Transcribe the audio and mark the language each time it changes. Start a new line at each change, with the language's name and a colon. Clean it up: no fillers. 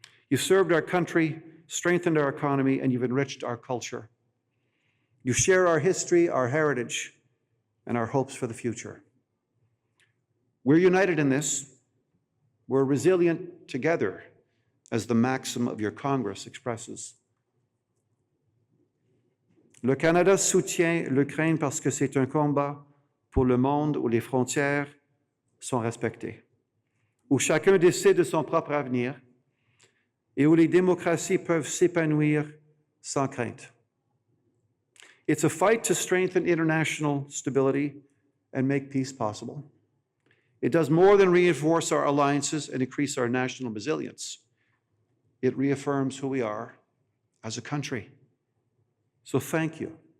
English: You've served our country, strengthened our economy, and you've enriched our culture. You share our history, our heritage, and our hopes for the future. We're united in this. We're resilient together, as the maxim of your Congress expresses.
French: Le Canada soutient l'Ukraine parce que c'est un combat pour le monde où les frontières sont respectées, où chacun décide de son propre avenir et où les démocraties peuvent s'épanouir sans crainte.
English: It's a fight to strengthen international stability and make peace possible. It does more than reinforce our alliances and increase our national resilience. It reaffirms who we are as a country. So thank you.